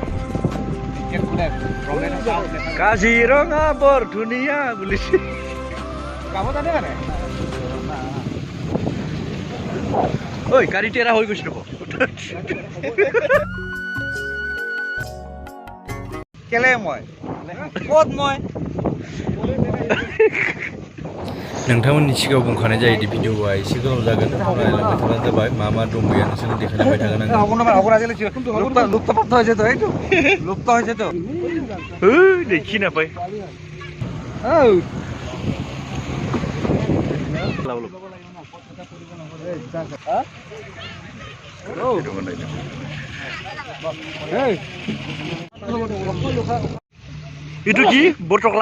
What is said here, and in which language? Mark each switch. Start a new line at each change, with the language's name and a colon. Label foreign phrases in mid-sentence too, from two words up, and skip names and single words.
Assamese: কাজিৰঙা বৰ ধুনীয়া বুলিছে। ঐ গাড়ী টেৰা হৈ গৈছে ৰ'ব। কেলে মই ক'ত মই
Bodo: नोंथांमोननि सिगाङाव बुंखानाय जायोदि भिडिअआ एसे गोलाव जागोन। नायलांबाय थाबानो जाबाय। मा दं गैया नोंसोरनो देखायलांबाय थागोन आं।
Bangla: লুপ্ত হয়েছে তো, এইটো লুপ্ত হয়েছে তো।
Assamese: দেখি নাপায়। এইটো কি বটকলা?